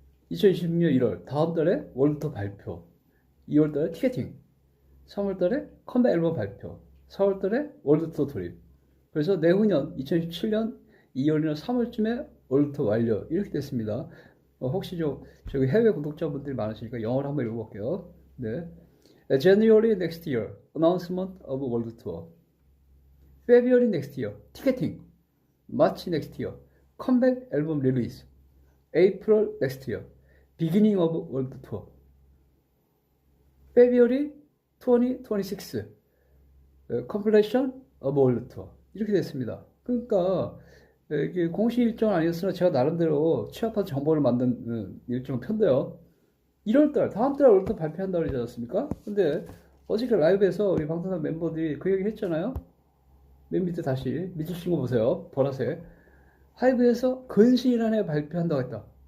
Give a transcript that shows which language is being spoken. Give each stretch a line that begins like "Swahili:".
Korean: 2026년 1월 다음 달에 월드투어 발표, 2월 달에 티켓팅, 3월 달에 컴백 앨범 발표, 4월 달에 월드투어 돌입. 그래서 내후년 2017년 2월이나 3월쯤에 월드투어 완료 이렇게 됐습니다. 혹시 저기 해외 구독자분들이 많으시니까 영어로 한번 읽어볼게요. 네.
English: January next year, announcement of world tour. February next year, ticketing. March next year, comeback album release. April next year, beginning of world tour. February 2026, completion of world tour.
Korean: 이렇게 됐습니다. 그러니까 이게 공식 일정은 아니었으나 제가 나름대로 취합한 정보를 만든 일정을 편데요. 1월달, 다음 달에 월드 발표한다고 그러지 않았습니까? 근데 어저께 라이브에서 우리 방탄소년 멤버들이 그 얘기 했잖아요. 맨 밑에 다시 밑줄 친 거 보세요. 보라색. 하이브에서 근시일 안에 발표한다고 했다.